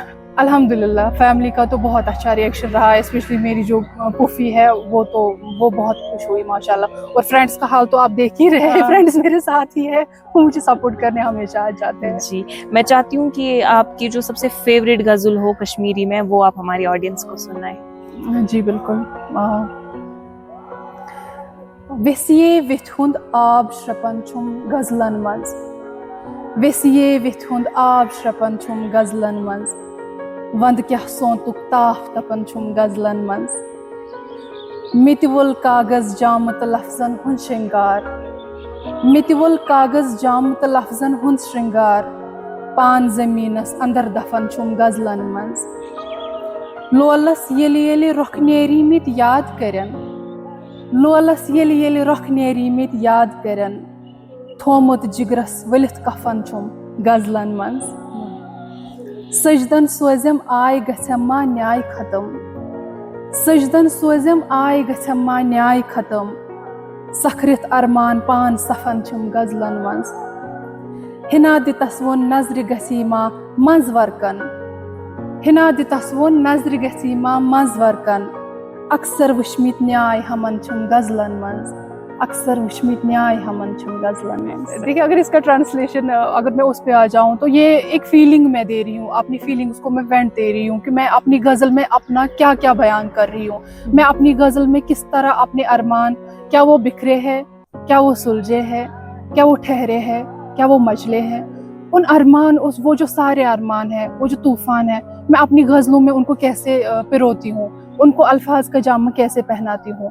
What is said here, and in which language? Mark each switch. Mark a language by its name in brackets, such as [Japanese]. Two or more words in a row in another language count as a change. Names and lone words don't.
[Hindi] अल्हम्दुलिल्लाह फैमिली का तो बहुत अच्छा रिएक्शन रहा, स्पेशली मेरी जो पुफी है वो बहुत खुश हुई माशाल्लाह, और फ्रेंड्स का हाल तो आप देख ही रहे हैं, फ्रेंड्स मेरे साथ ही है, वो मुझे सपोर्ट करने हमेशा आ जाते हैं। जी, मैं चाहती हूँ कि आपकी जो सबसे फेवरेट गजल हो कश्मीरी में वो आप हमारी ऑडियंस को सुनाएं। जी बिल्कुल। [Kashmiri] वेसिये विथ हुंद आब श्रपन छुम गजलन मंज, वेसिये विथ हुंद आब श्रपन छुम गजलन मंज, वंद क्या सोंतुक ताफ तपन छुम गजलन मंज, मितवुल कागज जामत लफ्जन हुंद श्रृंगार, मितवुल कागज जामत लफ्जन हुंद श्रृंगार, पान जमीनस अंदर दफन छुम गजलन मंज, लोलस येली येली रुख नेरी मित याद करन, लोलस येली येली रुख नेरी मित याद करन, थोमुत जिगरस वलित कफन छुम गजलन मंज, सजदन सोजम आय गछम मा न्याय खत्म, सजदन सोजम आय गछम मा न्याय खत्म, सखरित अरमान पान सफन छुम गजलन मंज, हिना दितस वोन नजर गसी मा मंज वरकन, हिना दितस वोन नजर गसी मा मंज वरकन, अक्सर वुशमित न्याय हमन छुम गजलन मंज, अक्सर वुशमित न्याय हमन छुम गजलन मंज। [Hindi] देखिए अगर इसका ट्रांसलेशन अगर मैं उस पे आ जाऊं तो ये एक फीलिंग मैं दे रही हूँ, अपनी फीलिंग्स को मैं वेंट दे रही हूँ कि मैं अपनी गज़ल में अपना क्या क्या बयान कर रही हूँ, मैं अपनी गज़ल में किस तरह अपने अरमान, क्या वो बिखरे हैं, क्या वो सुलझे हैं, क्या वो ठहरे हैं, क्या वो मचले हैं, उन अरमान, वो जो सारे अरमान हैं, वो जो तूफ़ान है, मैं अपनी गज़लों में उनको कैसे पिरोती हूँ, उनको अल्फाज का जामा कैसे पहनाती हूँ।